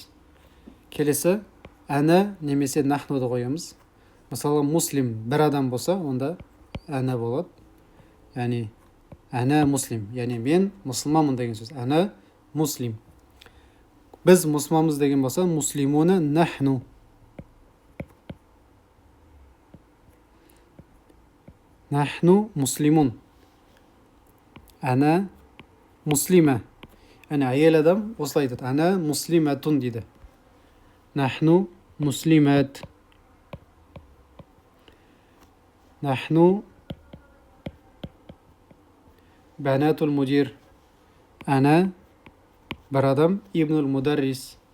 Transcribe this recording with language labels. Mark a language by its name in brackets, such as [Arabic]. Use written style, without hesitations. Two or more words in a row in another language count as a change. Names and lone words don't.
[Kazakh] Келесі әна немесе нахнуды қоямыз. Мысалы, муслим бір адам болса, онда әна болады. Яғни [Arabic] أنا مسلم, [Kazakh] яғни мен мұсылманмын деген сөз. [Arabic] أنا مسلم. [Kazakh] Біз мұсылманбыз деген болса, [Arabic] مسلمون نحن. نحن مسلمون. أنا مسلمة. [Kazakh] Яғни әйел адам осылай айтады. [Arabic] أنا مسلمة дейді. نحن مسلمات. نحن بنات المدير. أنا [Kazakh] бір адам [Arabic] ابن المدرس.